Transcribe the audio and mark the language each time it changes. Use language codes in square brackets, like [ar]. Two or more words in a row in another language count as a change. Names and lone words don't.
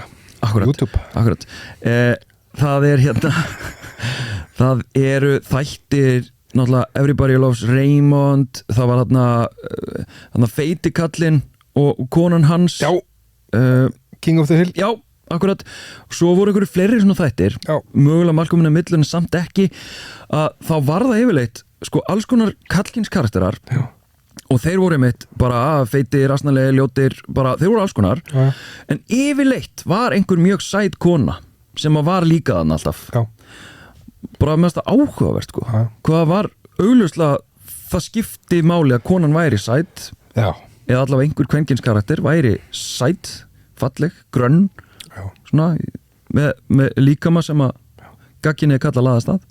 [is] Akkurat það er það eru þættir náttúrulega Everybody Loves Raymond það var þarna feiti kallinn og konan hans King of the Hill akkurat, svo voru einhverju fleiri svona þættir mögulega Malcolm in the Middle en samt ekki að þá var það yfirleitt sko alls konar kallkyns karakterar og þeir voru einmitt bara feiti, rasnalegi, ljótir bara, þeir voru alls konar en yfirleitt var einhver mjög sæt kona sem að var líka þann alltaf bara mest áhugavert sko hvað var augljóslega það skipti máli að konan væri sæt eða allavega einhver kvenkins karakter væri sæt, falleg, grönn svona með líkama sem að gagginni er kallað laðast að